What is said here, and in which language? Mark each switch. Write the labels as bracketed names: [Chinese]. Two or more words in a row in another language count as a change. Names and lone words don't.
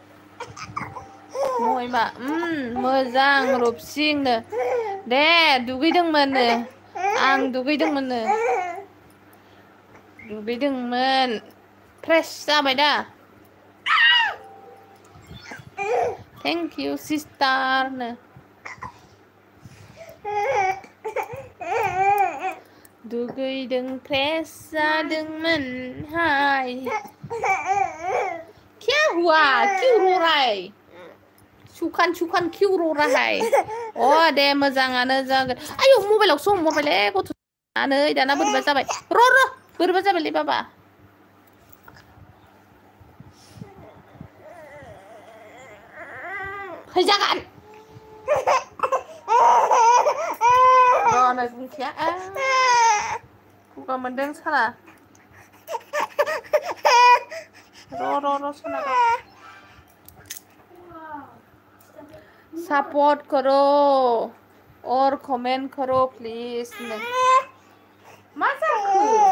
[Bodo] महिमा मोजां रबसिंनो दे दुगैदोंमोननो आं दुगैदोंमोन फ्रेश जाबाय दा [English] thank you [Bodo] सिस्टारनो दुगैदों फ्रेश जादोंमोन हाय [Hindi] क्या हुआ क्यों रो रहा है [Bodo] सुखान क्यों रो रहा है दे मोजाङानो जागोन आयौ मबाइलावसो हमहरबायलै गथ'आनो दाना बोरैबा जाबाय बोरैबा जाबायलै बाबा फैजागोन नै बुंखाया खुगा मोनदों साला रो सना [Hindi] सपोर्ट करो और कमेंट करो प्लीज [Bodo] मा जाखो